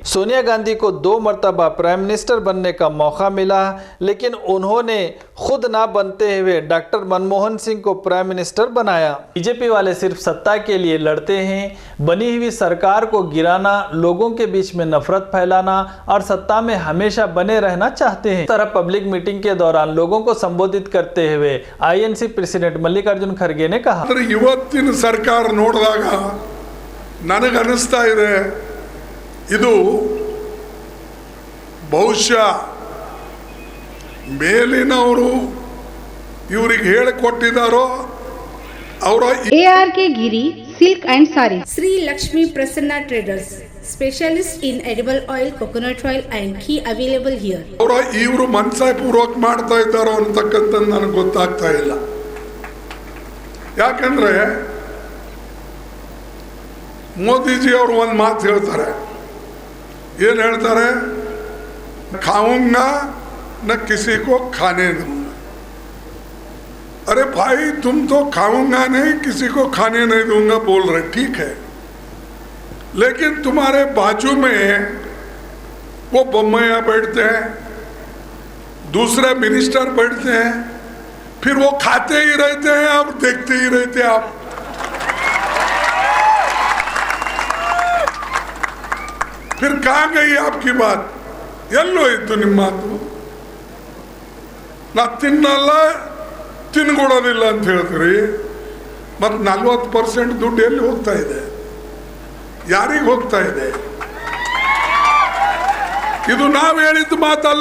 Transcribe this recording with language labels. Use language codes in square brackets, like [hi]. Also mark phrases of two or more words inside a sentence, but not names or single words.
[hi] सोनिया गांधी को 2 मरतबा [en] prime minister [hi] बनने का मौका मिला, लेकिन उन्होंने खुद ना बनते हुए डॉक्टर मनमोहन सिंह को [en] prime minister [hi] बनाया। बीजेपी वाले सिर्फ सत्ता के लिए लड़ते हैं। बनी हुई सरकार को गिराना, लोगों के बीच में नफरत फैलाना और सत्ता में हमेशा बने रहना चाहते हैं। इस तरह [en] public meeting [hi] के दौरान लोगों को संबोधित करते हुए INC प्रेसिडेंट मल्लिकार्जुन खड़गे ने कहा, [kn] ಇವತ್ತಿನ ಸರ್ಕಾರ ನೋಡಿದಾಗ ನನಗನ್ನಿಸ್ತಾ ಇದೆ ಇದು ಬಹುಶಃ ಮೇಲಿನವರು ಇವರಿಗೆ ಹೇಳಿಕೊಟ್ಟಿದ್ದಾರೋ ಅವರ [en] ARK ಗಿರಿ Silk and Sari, Sri Lakshmi Prasanna Traders, specialist in edible oil, coconut oil and ghee available here. [kn] ಅವರ ಇವರು ಮನಸಾಪೂರ್ವಕ ಮಾಡ್ತಾ ಇದ್ದಾರೋ ಅಂತಕ್ಕಂಥದ್ದು ನನಗೆ ಗೊತ್ತಾಗ್ತಾ ಇಲ್ಲ। ಯಾಕಂದ್ರೆ ಮೋದಿಜಿ ಅವರು ಒಂದು ಮಾತು ಹೇಳ್ತಾರೆ, ಏನು ಹೇಳ್ತಾರೆ, [hi] खाऊंगा न किसी को खाने दूंगा। अरे भाई तुम तो खाऊंगा नहीं, किसी को खाने नहीं दूंगा बोल रहे, ठीक है, लेकिन तुम्हारे बाजू में वो बोम्मैया बैठते हैं, दूसरे मिनिस्टर बैठते हैं, फिर वो खाते ही रहते हैं, आप देखते ही रहते हैं। आप फिर कहाँ गई आपकी बात? [kn] ಎಲ್ಲೋ ಇತ್ತು ನಿಮ್ಮ ಮಾತು? ನಾ ತಿನ್ನಲ್ಲ ತಿನ್ಕೊಡೋದಿಲ್ಲ ಅಂತ ಹೇಳ್ತೀರಿ, ಮತ್ತು 40% ದುಡ್ಡು ಎಲ್ಲಿ ಹೋಗ್ತಾ ಇದೆ? ಯಾರಿಗೆ ಹೋಗ್ತಾ ಇದೆ? ಇದು ನಾವು ಹೇಳಿದ್ದು ಮಾತಲ್ಲ.